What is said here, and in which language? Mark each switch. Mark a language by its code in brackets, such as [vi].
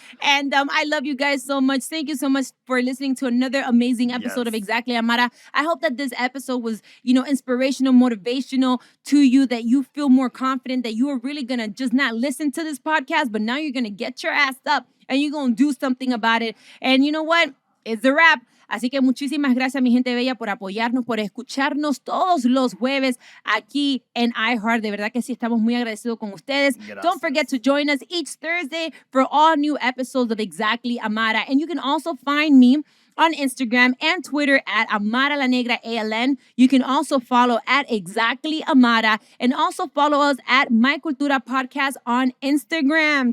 [en] And I love you guys so much. Thank you so much for listening to another amazing episode of Yes. Exactly Amara. I hope that this episode was, inspirational, motivational to you, that you feel more confident, that you are really going to just not listen to this podcast, but now you're going to get your ass up and you're going to do something about it. And you know what? It's a wrap. [es] Así que muchísimas gracias, mi gente bella, por apoyarnos, por escucharnos todos los jueves aquí en iHeart. De verdad que sí, estamos muy agradecidos con ustedes. Gracias. [en] Don't forget to join us each Thursday for all new episodes of Exactly Amara. And you can also find me on Instagram and Twitter at Amara La Negra ALN. You can also follow at Exactly Amara and also follow us at My Cultura Podcast on Instagram.